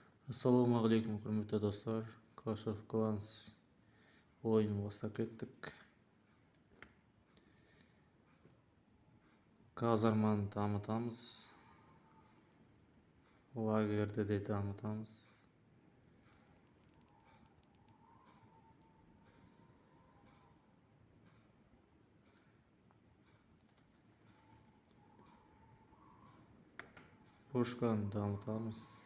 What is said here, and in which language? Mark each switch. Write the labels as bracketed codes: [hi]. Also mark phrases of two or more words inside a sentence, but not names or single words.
[kk] Ассалаумағалейкум, құрметті достар. Clash of Clans ойынын бастап кеттік. Казарманы дамытамыз. Лагерді де дамытамыз. Пушканы дамытамыз.